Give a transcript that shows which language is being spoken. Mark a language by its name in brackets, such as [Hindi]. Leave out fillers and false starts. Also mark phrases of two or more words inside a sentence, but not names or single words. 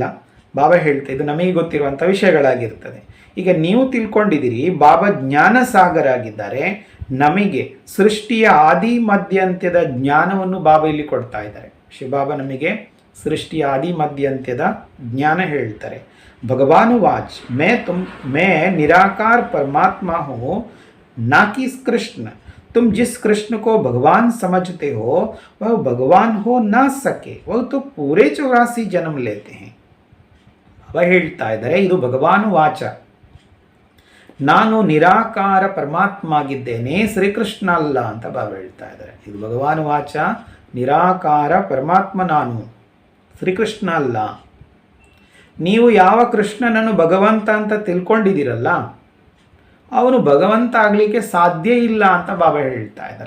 [Kannada] ಬಾಬಾ ಹೇಳ್ತಾ ಇದು ನಮಗೆ ಗೊತ್ತಿರುವಂಥ ವಿಷಯಗಳಾಗಿರ್ತದೆ. ಈಗ ನೀವು ತಿಳ್ಕೊಂಡಿದ್ದೀರಿ ಬಾಬಾ ಜ್ಞಾನ ಸಾಗರ ಆಗಿದ್ದಾರೆ. ನಮಗೆ ಸೃಷ್ಟಿಯ ಆದಿ ಮಧ್ಯಾಂತ್ಯದ ಜ್ಞಾನವನ್ನು ಬಾಬಾ ಇಲ್ಲಿ ಕೊಡ್ತಾ ಇದ್ದಾರೆ. ಶಿವಬಾಬಾ ನಮಗೆ ಸೃಷ್ಟಿಯ ಆದಿ ಮಧ್ಯಾಂತ್ಯದ ಜ್ಞಾನ ಹೇಳ್ತಾರೆ. [Hindi] भगवान वाच मैं निराकार परमात्मा हूँ ना कि कृष्ण, तुम जिस कृष्ण को भगवान समझते हो वह भगवान हो ना सके, वह तो पूरे 84 जन्म लेते हैं. [Kannada] ಬಾಬಾ ಹೇಳ್ತಾ ಇದ್ದಾರೆ ಇದು [Hindi] भगवान वाच, [Kannada] ನಾನು ನಿರಾಕಾರ ಪರಮಾತ್ಮ ಆಗಿದ್ದೇನೆ, ಶ್ರೀಕೃಷ್ಣ ಅಲ್ಲ ಅಂತ ಬಾಬಾ ಹೇಳ್ತಾ ಇದ್ದಾರೆ. ಇದು [Hindi] भगवान वाच, [Kannada] ನಿರಾಕಾರ ಪರಮಾತ್ಮ ನಾನು, ಶ್ರೀಕೃಷ್ಣ ಅಲ್ಲ. ನೀವು ಯಾವ ಕೃಷ್ಣನನ್ನು ಭಗವಂತ ಅಂತ ತಿಳ್ಕೊಂಡಿದ್ದೀರಲ್ಲ ಅವನು ಭಗವಂತ ಆಗಲಿಕ್ಕೆ ಸಾಧ್ಯ ಇಲ್ಲ ಅಂತ ಬಾಬಾ ಹೇಳ್ತಾ ಇದ್ದಾರೆ.